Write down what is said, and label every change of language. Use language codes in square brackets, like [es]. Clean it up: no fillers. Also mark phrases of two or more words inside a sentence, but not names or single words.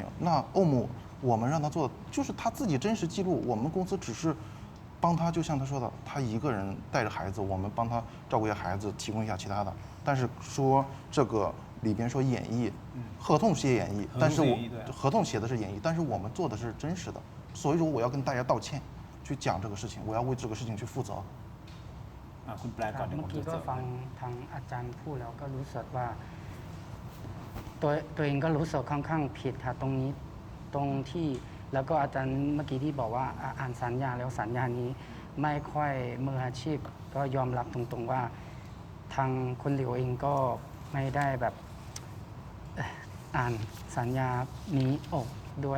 [zh] 那欧姆我们让他做的就是他自己真实记录，我们公司只是帮他，就像他说的，他一个人带着孩子，我们帮他照顾一下孩子，提供一下其他的。但是说这个里边说演绎，合同写演绎，但是合同写的是演绎，但是我们做的是真实的。所以说我要跟大家道歉，去讲这个事情，我要为这个事情去负责。 [th] คุณแปลก่อนเดี๋ยว เมื่ ผ อ ม กี้ จะ ก็ เสริม ฟังทางอาจารย์พูดแล้วก็รู้สึกว่าตัวเองก็รู้สึกค่อนข้างผิดค่ะตรงนี้ตรงที่แล้วก็อาจารย์เมื่อกี้ที่บอกว่าอ่านสัญญาแล้วสัญญานี้ ไม่ค่อยมืออาชีพก็ยอมรับตรงๆว่าทางคุณหลิวเองก็ไม่ได้แบบอ่านสัญญานี้ออกด้วย